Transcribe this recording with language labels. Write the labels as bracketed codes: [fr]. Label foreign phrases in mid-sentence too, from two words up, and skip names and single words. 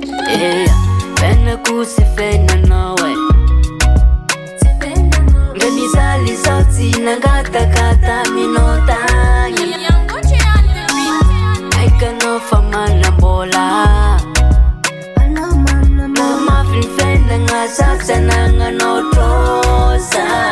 [mg] Yeah, fenako sy fenanao e. Nga mizaly zao tsy nangataka taminao tagny. [en] Yangoche on the beat. [mg] Aikanao fa manam-bola. Na mafy ny fiainana zao tsy anagnanao trosa.